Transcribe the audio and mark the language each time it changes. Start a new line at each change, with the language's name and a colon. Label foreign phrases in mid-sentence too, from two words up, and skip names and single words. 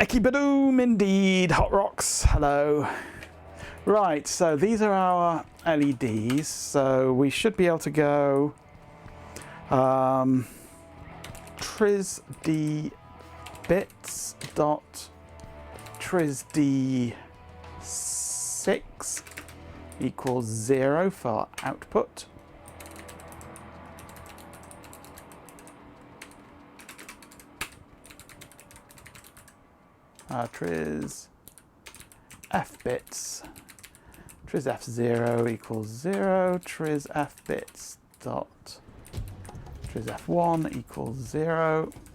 English: Ekibadoom indeed, Hot Rocks, hello. Right, so these are our LEDs, so we should be able to go trisd bits dot trisd6 equals 0 for output. Tris f bits, tris f0 equals 0, tris f bits dot tris f1 equals 0.